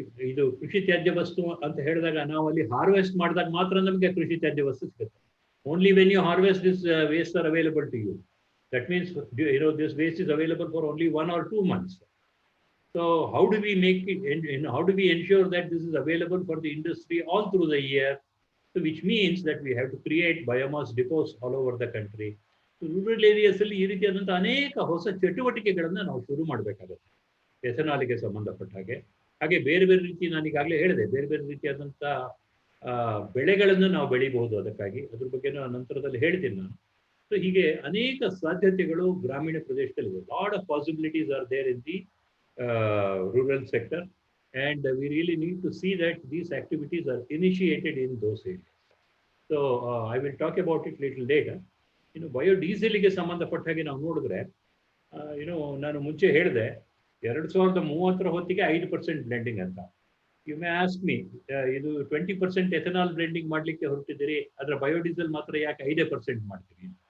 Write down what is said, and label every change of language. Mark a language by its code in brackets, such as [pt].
[kn] ಇದು ಕೃಷಿ ತ್ಯಾಜ್ಯ ವಸ್ತು ಅಂತ ಹೇಳಿದಾಗ ನಾವು ಅಲ್ಲಿ ಹಾರ್ವೆಸ್ಟ್ ಮಾಡಿದಾಗ ಮಾತ್ರ ನಮಗೆ ಕೃಷಿ ತ್ಯಾಜ್ಯ ವಸ್ತು ಸಿಗುತ್ತೆ. [en] Only when you harvest this waste are available to you. That means this waste is available for only 1 or 2 months. So how do we make it, and how do we ensure that this is available for the industry all through the year? So which means that we have to create biomass depots all over the country. [kn] So rural areas ಅಲ್ಲಿ ಈ ರೀತಿಯಾದಂತಹ ಅನೇಕ ಹೊಸ ಚಟುವಟಿಕೆಗಳನ್ನ ನಾವು ಶುರು ಮಾಡಬೇಕಾಗುತ್ತೆ ಎಥನಾಲಿಗೆ ಸಂಬಂಧಪಟ್ಟ ಹಾಗೆ. ಹಾಗೆ ಬೇರೆ ಬೇರೆ ರೀತಿ, ನಾನು ಈಗಾಗಲೇ ಹೇಳಿದೆ, ಬೇರೆ ಬೇರೆ ರೀತಿಯಾದಂತಹ ಬೆಳೆಗಳನ್ನು ನಾವು ಬೆಳಿಬಹುದು. ಅದಕ್ಕಾಗಿ ಅದ್ರ ಬಗ್ಗೆ ನಂತರದಲ್ಲಿ ಹೇಳ್ತೀನಿ ನಾನು. ಸೊ ಹೀಗೆ ಅನೇಕ ಸಾಧ್ಯತೆಗಳು ಗ್ರಾಮೀಣ ಪ್ರದೇಶದಲ್ಲಿ ಇದೆ. [en] Lot of possibilities are there in the rural sector, and we really need to see that these activities are initiated in those areas. So I will talk about it little later. [kn] Biodiesel ಗೆ ಸಂಬಂಧಪಟ್ಟ ಹಾಗೆ ನಾವು ನೋಡಿದ್ರೆ, ನಾನು ಮುಂಚೆ ಹೇಳಿದೆ 2030ರ ಹೊತ್ತಿಗೆ 5% blending ಅಂತ. [en] you may ask me, [kn] ಇದು 20% ಎಥನಾಲ್ ಬ್ಲೆಂಡಿಂಗ್ ಮಾಡಲಿಕ್ಕೆ ಹೊರಟಿದ್ದೀರಿ, ಅದರ ಬಯೋಡೀಸೆಲ್ ಮಾತ್ರ ಯಾಕೆ 5% ಮಾಡ್ತೀರಿ?